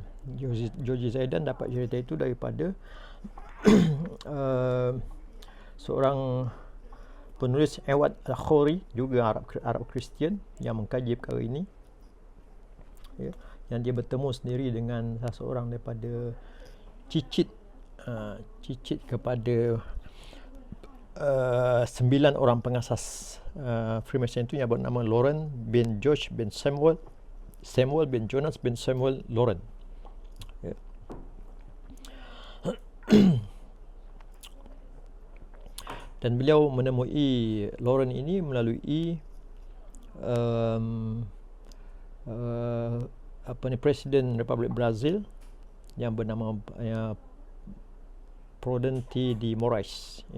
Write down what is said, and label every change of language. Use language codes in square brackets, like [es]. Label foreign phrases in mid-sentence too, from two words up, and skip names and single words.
[ms] George Zaidan dapat cerita itu daripada seorang penulis Awad Al-Khori, juga Arab Kristian yang mengkaji perkara ini, ya, yang dia bertemu sendiri dengan salah seorang daripada cicit kepada 9 orang pengasas Freemason itu, yang bernama Lauren bin George bin Samuel bin Jonas bin Samuel Lauren, ya. Dan beliau menemui Lauren ini melalui Presiden Republik Brazil yang bernama Prudente de Moraes, ya.